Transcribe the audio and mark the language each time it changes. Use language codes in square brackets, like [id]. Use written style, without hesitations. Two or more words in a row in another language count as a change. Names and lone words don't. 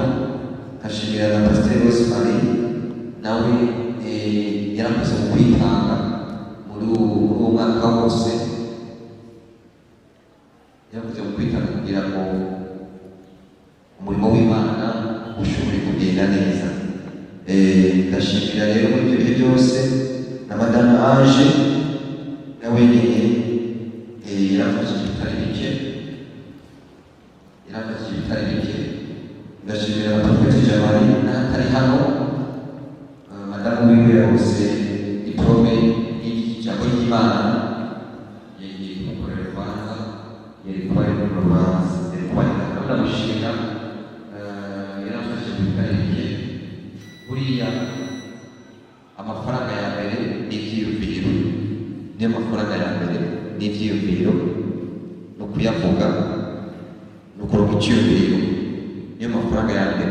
[rn] Ndashimira na Pasiteri Rosemary, nawe yarakoze mu kwitanga muri uwo mwaka wose, yarakoze mu kwitanga kugira ngo umurimo w'Imana ushobore kugenda neza. Ndashimira rero muri ibyo bihe byose na Madame Ange, nawe nyine yarafashe ibitari bike. Ndashimira na Prophet Jamari n'atari hano, Madame wiwe yabuze diplome y'ijambo ry'Imana, yagiye kumukorera urubanza, yari kuba ari mu rubanza, yari kuba ndamushimira. Yarafashe ibitari bike. Buriya amafaranga ya mbere ni ibyiyumviro, niyo mafaranga ya mbere ni ibyiyumviro, ni ukuyavuga, ni ukuronka icyiyumviro, niyo mafaranga ya mbere.